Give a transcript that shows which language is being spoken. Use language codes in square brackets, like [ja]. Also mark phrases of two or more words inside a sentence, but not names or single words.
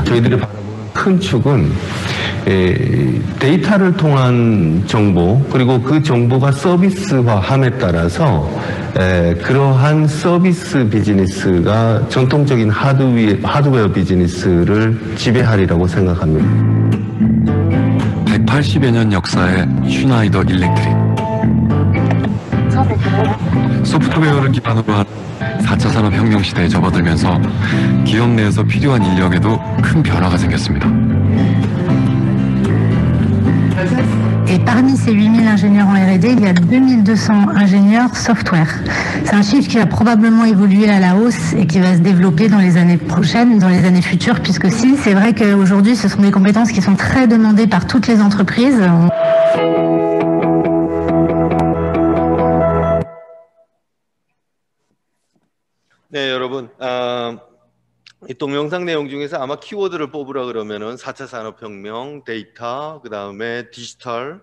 [ko] 저희들이 바라보는 큰 축은 데이터를 통한 정보 그리고 그 정보가 서비스화함에 따라서 그러한 서비스 비즈니스가 전통적인 하드웨어 비즈니스를 지배하리라고 생각합니다. 180여 년 역사의 슈나이더 일렉트릭. 소프트웨어를 기반으로 한 4차 산업혁명 시대에 접어들면서 기업 내에서 필요한 인력에도 큰 변화가 생겼습니다. [fr] Et parmi ces 8000 ingénieurs en R&D, il y a 2200 ingénieurs software. C'est un chiffre qui va probablement évoluer à la hausse et qui va se développer dans les années prochaines, dans les années futures, puisque si, c'est vrai qu'aujourd'hui, ce sont des compétences qui sont très demandées par toutes les entreprises. [ko] 네, 여러분. 이 동영상 내용 중에서 아마 키워드를 뽑으라 그러면은 4차 산업혁명, 데이터, 그 다음에 디지털,